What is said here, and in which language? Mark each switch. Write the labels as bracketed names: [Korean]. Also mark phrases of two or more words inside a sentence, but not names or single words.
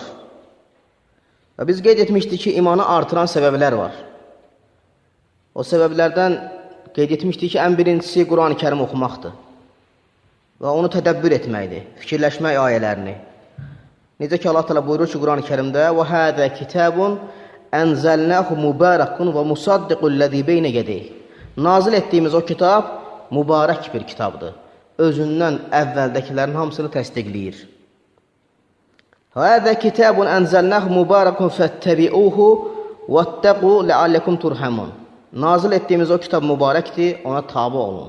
[Azerbaijani] Və biz qeyd etmişdik ki, imanı artıran səbəblər var. O səbəblərdən qeyd etmişdik ki, ən birincisi Quran-ı Kərim oxumaqdır. Və onu tədəbbür etməkdir, fikirləşmək ayələrini. Necə ki, Allah təala buyurur ki, Quran-ı Kərimdə [Arabic] وَهَذَا كِتَابٌ أَنْزَلْنَاهُ مُبَارَكٌ وَمُصَدِّقُ الَّذِي بَيْنَ يَدَيْهِ [Azerbaijani] Nazil etdiyimiz o kitab mübarək bir kitabdır. Özündən əvvəldəkilərin hamısını təsdiqləyir. [Arabic] هَذَا كِتَابٌ أَنْزَلْنَاهُ مُبَارَكٌ فَاتَّبِعُوهُ وَاتَّقُوا لَعَلَّكُمْ تُرْحَمُونَ. [Azerbaijani] Nazil etdiyimiz o kitab mübarəkdir, ona tabi olun.